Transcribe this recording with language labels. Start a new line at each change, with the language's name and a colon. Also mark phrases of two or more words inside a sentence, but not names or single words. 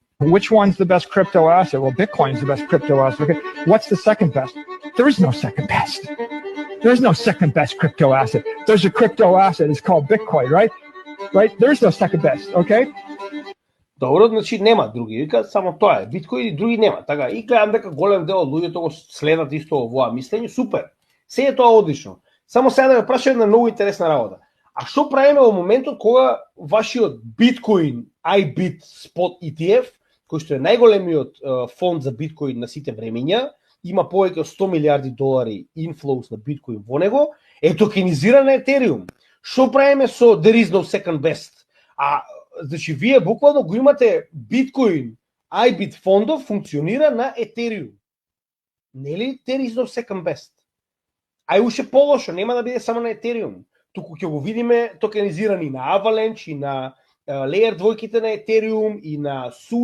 English: Which one's the best crypto asset? Well, Bitcoin's the best crypto asset. Okay. What's the second best? There is no second best. There's no second best crypto asset. There's a crypto asset. It's called Bitcoin, right? Right? There's no second best, okay?
Macedonian: Добро, значи нема други, вика само тоа е. Биткоин и други нема. Така и гледам дека голем дел од луѓето го следат исто овоа мислење, супер. Се е тоа одлично. Само сега да ме прашам една многу интересна работа. А што правиме во моментот кога вашиот Bitcoin iBit Spot ETF, кој што е најголемиот фонд за биткоин на сите времења, има повеќе од 100 милиарди долари инфлоус на биткоин во него, е токенизиран на Ethereum. Што правиме со
English: there is no second best?
Macedonian: А значи вие буквално го имате биткоин iBit фондов функционира на Ethereum. Нели
English: there is no second best?
Macedonian: Ај уште полошо, нема да биде само на Ethereum. Туку ќе го видиме токенизирани на Avalanche и на Layer 2-ките на Ethereum и на